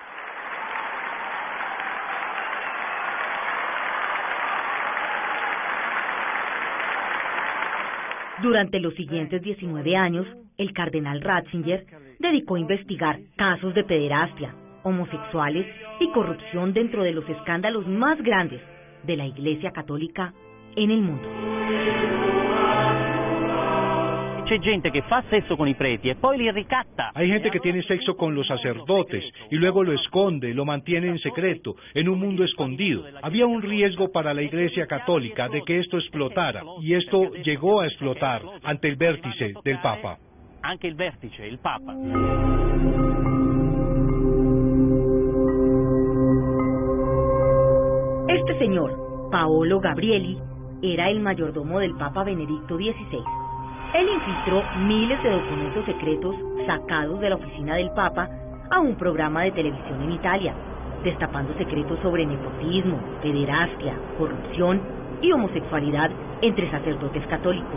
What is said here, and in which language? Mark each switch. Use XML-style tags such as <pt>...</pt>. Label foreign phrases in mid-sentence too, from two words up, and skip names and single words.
<es>Durante los siguientes 19 años, el cardenal Ratzinger dedicó a investigar casos de pederastia, homosexuales y corrupción dentro de los escándalos más grandes de la Iglesia Católica en el mundo.</es> <it>C'è gente che fa sesso con i preti e poi li ricatta.</it> <es>Hay gente que tiene sexo con los sacerdotes y luego lo esconde, lo mantiene en secreto, en un mundo escondido. Había un riesgo para la Iglesia Católica de que esto explotara, y esto llegó a explotar ante el vértice del Papa.</es> <it>Anche il vertice, il Papa.</it> <es>Este señor, Paolo Gabrieli, era el mayordomo del Papa Benedicto XVI. Él infiltró miles de documentos secretos sacados de la oficina del Papa a un programa de televisión en Italia, destapando secretos sobre nepotismo, pederastia, corrupción y homosexualidad entre sacerdotes católicos.</es>